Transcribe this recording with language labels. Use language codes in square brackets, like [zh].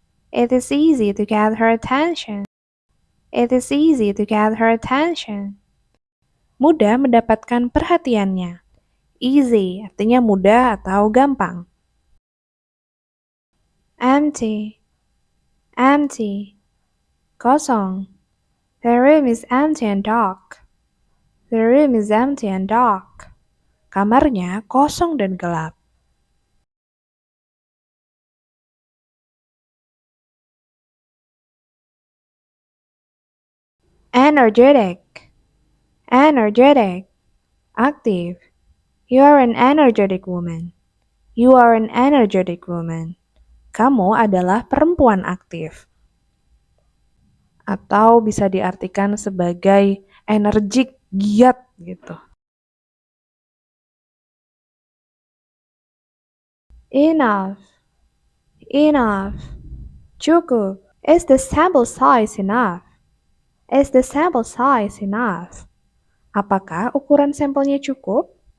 [en] It is easy to get her attention. It is easy to get her attention. [id] Mudah mendapatkan perhatiannya. Easy artinya mudah atau gampang. [en] Empty. Empty. Kosong. The room is empty and dark. The room is empty and dark. [id] Kamarnya kosong dan gelap. [en] Energetic. Energetic. Active. You are an energetic woman. You are an energetic woman. [id] Kamu adalah perempuan aktif. Atau bisa diartikan sebagai energik, giat gitu. [en] Enough. Enough. Cukup. Is the sample size enough? Is the sample size enough? [id] Apakah ukuran sampelnya cukup?